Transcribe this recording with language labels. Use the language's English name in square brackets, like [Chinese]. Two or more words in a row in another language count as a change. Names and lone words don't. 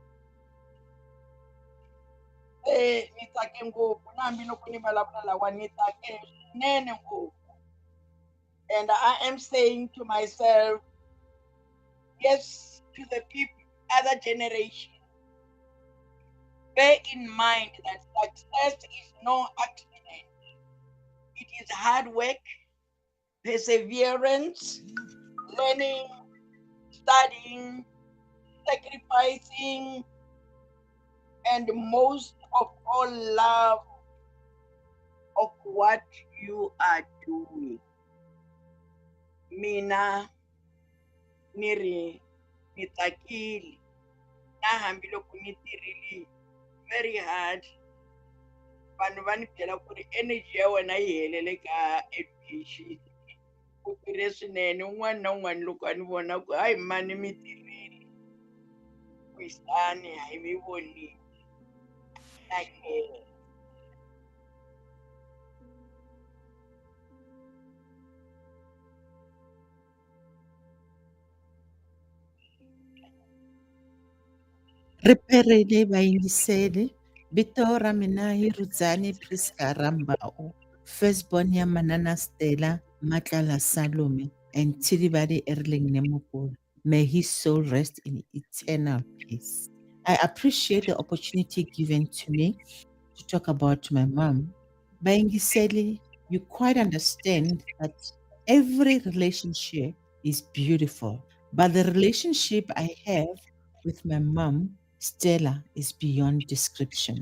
[Tsonga] Ni tsake ngopfu na hambiloko ni vulavula lawa ni tsake swinene ngopfu. [English] And I am saying to myself, yes to the people, other generation. Bear in mind that success is no accident. It is hard work, perseverance, learning, studying, sacrificing, and most of all, love of what you are doing. [Tsonga] Mina niri nitakili na hambi loko ni tirhile [English] very hard. [Tsonga] Vanhu va ni byela ku ri energy ya wena yi helele ka education. Ku tirhe swinene un'wana na un'wana loko a ni vona ku hayi mani mi tirhile kwisani hayi mi vonile na khe. Riperile vayingiseli vito ra mina hi Rudzani Priska Rambau, firstborn ya manana Stella, Mmakala Salome, and Tilibadi Erling Nemukula. [English] May his soul rest in eternal peace. I appreciate the opportunity given to me to talk about my mom. Bayingiseli, you quite understand that every relationship is beautiful, but the relationship I have with my mom, Stella, is beyond description.